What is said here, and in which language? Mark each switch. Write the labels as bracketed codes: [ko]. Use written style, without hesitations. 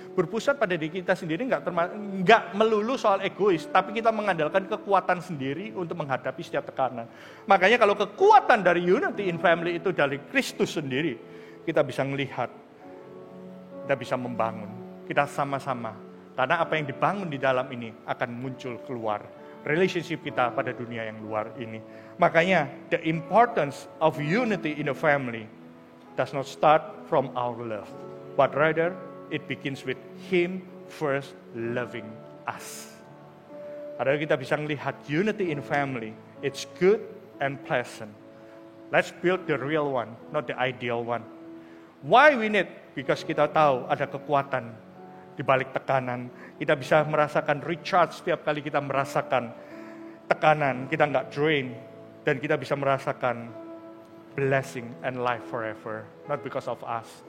[id] Berpusat pada diri kita sendiri nggak melulu soal egois, tapi kita mengandalkan kekuatan sendiri untuk menghadapi setiap tekanan. Makanya kalau kekuatan dari [en] unity in family [id] itu dari Kristus sendiri, kita bisa melihat, kita bisa membangun, kita sama-sama. Karena apa yang dibangun di dalam ini akan muncul keluar. Relationship kita pada dunia yang luar ini. Makanya, [en] the importance of unity in a family does not start from our love. But rather, it begins with Him first loving us. [id] Padahal kita bisa melihat [en] unity in family, it's good and pleasant. Let's build the real one, not the ideal one. Why we need? Because [id] kita tahu ada kekuatan di balik tekanan. Kita bisa merasakan recharge setiap kali kita merasakan tekanan. Kita nggak drain. Dan kita bisa merasakan [en] blessing and life forever. Not because of us.